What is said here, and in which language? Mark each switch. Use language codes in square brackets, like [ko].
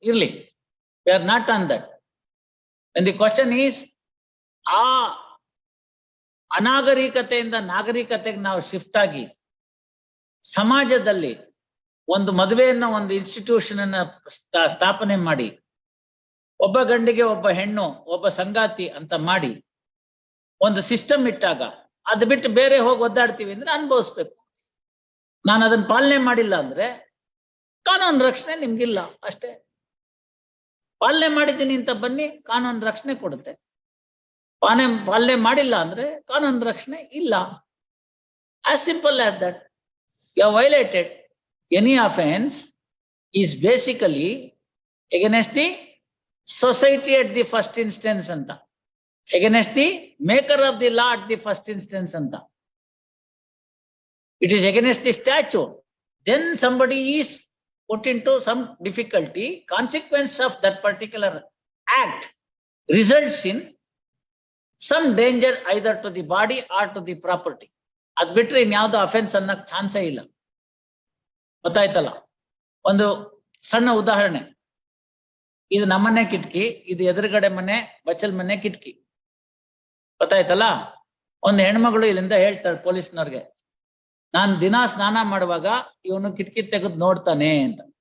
[kn] ಇರ್ಲಿ, [en] We are not on that. And the question is, [kn] ಆ ಅನಾಗರಿಕತೆಯಿಂದ ನಾಗರಿಕತೆಗೆ ನಾವು ಶಿಫ್ಟ್ ಆಗಿ ಸಮಾಜದಲ್ಲಿ ಒಂದು ಮದುವೆಯನ್ನ, ಒಂದು ಇನ್ಸ್ಟಿಟ್ಯೂಷನ್ ಅನ್ನ ಸ್ಥಾಪನೆ ಮಾಡಿ, ಒಬ್ಬ ಗಂಡಿಗೆ ಒಬ್ಬ ಹೆಣ್ಣು, ಒಬ್ಬ ಸಂಗಾತಿ ಅಂತ ಮಾಡಿ ಒಂದು ಸಿಸ್ಟಮ್ ಇಟ್ಟಾಗ, ಅದು ಬಿಟ್ಟು ಬೇರೆ ಹೋಗಿ ಒದ್ದಾಡ್ತೀವಿ ಅಂದ್ರೆ ಅನುಭವಿಸ್ಬೇಕು. ನಾನು ಅದನ್ನ ಪಾಲನೆ ಮಾಡಿಲ್ಲ ಅಂದ್ರೆ ಕಾನೂನು ರಕ್ಷಣೆ ನಿಮ್ಗಿಲ್ಲ ಅಷ್ಟೇ. ಪಾಲನೆ ಮಾಡಿದ್ದೀನಿ ಅಂತ ಬನ್ನಿ, ಕಾನೂನು ರಕ್ಷಣೆ ಕೊಡುತ್ತೆ. ಪಾಲನೆ ಮಾಡಿಲ್ಲ ಅಂದ್ರೆ ಕಾನೂನು ರಕ್ಷಣೆ ಇಲ್ಲ. [en] As simple as that. You have violated any offence is basically against the society at the first instance anta, against the maker of the law at the first instance anta. It is against the statute. Then somebody is put into some difficulty. Consequence of that particular act results in some danger either to the body or to the property. [kn] ಅದ್ ಬಿಟ್ರೆ ಇನ್ಯಾವುದೋ offence ಅನ್ನಕ್ ಚಾನ್ಸೇ ಇಲ್ಲ. ಗೊತ್ತಾಯ್ತಲ್ಲ? ಒಂದು ಸಣ್ಣ ಉದಾಹರಣೆ. ಇದು ನಮ್ಮನೆ ಕಿಟಕಿ, ಇದು ಎದುರುಗಡೆ ಮನೆ ಬಚ್ಚಲ್ ಮನೆ ಕಿಟಕಿ. ಗೊತ್ತಾಯ್ತಲ್ಲ? ಒಂದು ಹೆಣ್ಮಗಳು ಇಲ್ಲಿಂದ ಹೇಳ್ತಾಳೆ ಪೊಲೀಸ್ನವ್ರಿಗೆ, ನಾನ್ ದಿನಾ ಸ್ನಾನ ಮಾಡುವಾಗ ಇವನು ಕಿಟಕಿ ತೆಗೆದು ನೋಡ್ತಾನೆ ಅಂತ.